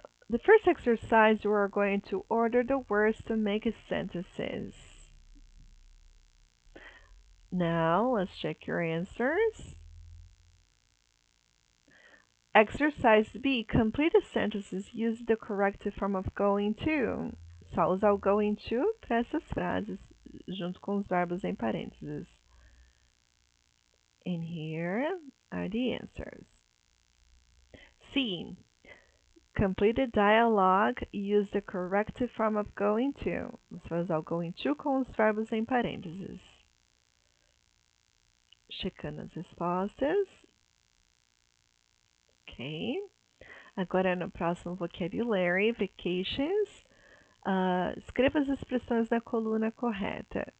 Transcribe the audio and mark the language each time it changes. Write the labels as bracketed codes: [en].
[en] The first exercise, you are going to order the words to make sentences. Now, let's check your answers. Exercise B, complete the sentences. Use the corrective form of going to. [pt] Só usar o going to para essas frases, junto com os verbos em parênteses. [en] And here are the answers. C. Complete the dialogue. Use the correct form of going to. [pt] Você vai usar o going to com os verbos em parênteses. Checando as respostas. Ok. Agora no próximo vocabulary, vacations, escreva as expressões na coluna correta.